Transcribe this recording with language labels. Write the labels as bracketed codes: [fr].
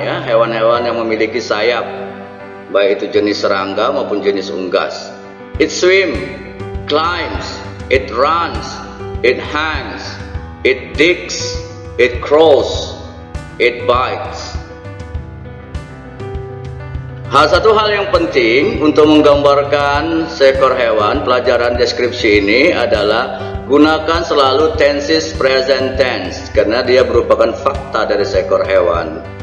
[id] Ya, hewan-hewan yang memiliki sayap, baik itu jenis serangga maupun jenis unggas. [en] It swim, climbs, it runs, it hangs, it digs, it crawls, it bites. [id] Satu hal yang penting untuk menggambarkan seekor hewan, pelajaran deskripsi ini adalah gunakan selalu tenses present tense karena dia merupakan fakta dari seekor hewan.